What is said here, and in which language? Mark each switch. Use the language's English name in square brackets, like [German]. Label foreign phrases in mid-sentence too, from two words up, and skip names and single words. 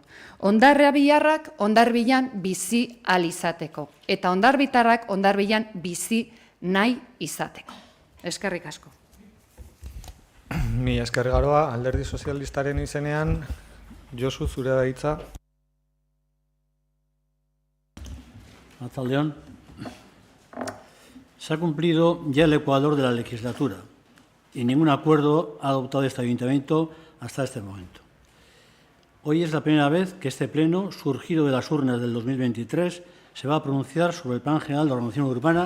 [Basque] Hondarribiarrak Hondarribian bizi ahal izateko, eta hondarbitarrak Hondarribian bizi nahi izateko. Eskerrik asko. Mi esker garoa, Alderdi Sozialistaren izenean, Josu, zure da hitza. Arratsaldeon. [Spanish] Se ha cumplido ya el ecuador de la legislatura y ningún acuerdo ha adoptado este ayuntamiento hasta este momento. Hoy es la primera vez que este pleno, surgido de las urnas del 2023, se va a pronunciar sobre el Plan General de Ordenación Urbana.